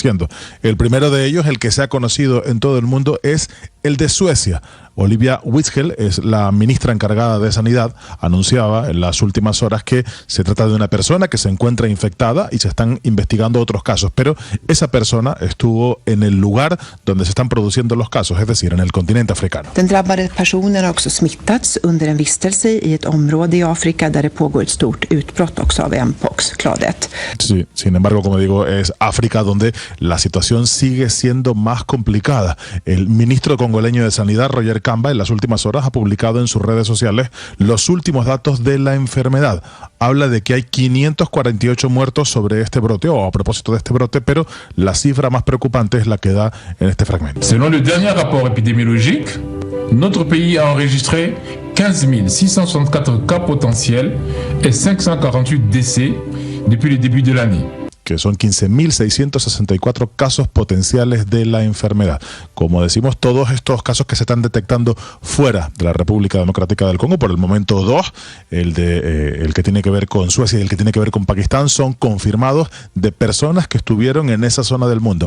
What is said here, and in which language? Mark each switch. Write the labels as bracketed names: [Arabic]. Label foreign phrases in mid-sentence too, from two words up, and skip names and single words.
[Spanish] El primero de ellos, el que se ha conocido en todo el mundo, es el de Suecia. Olivia Witzel es la ministra encargada de Sanidad, anunciaba en las últimas horas que se trata de una persona que se encuentra infectada y se están investigando otros casos, pero esa persona estuvo en el lugar donde se están produciendo los casos, es decir, en el continente africano. [Swedish] Den drabbade personen har också smittats under en vistelse i ett område i Afrika där det pågår ett stort utbrott också av mpox, cladet. [Spanish] Sí, sin embargo, como digo, es África donde la situación sigue siendo más complicada. El ministro congoleño de Sanidad, Roger Kamba, en las últimas horas ha publicado en sus redes sociales los últimos datos de la enfermedad. Habla de que hay 548 muertos sobre este brote o a propósito de este brote, pero la cifra más preocupante es la que da en este fragmento. [French] Selon le dernier rapport épidémiologique, notre pays a enregistré 15 664 cas potentiels et 548 décès depuis le début de l'année. [Spanish] Que son 15.664 casos potenciales de la enfermedad. Como decimos, todos estos casos que se están detectando fuera de la República Democrática del Congo, por el momento 2, el que tiene que ver con Suecia y el que tiene que ver con Pakistán, son confirmados de personas que estuvieron en esa zona del mundo.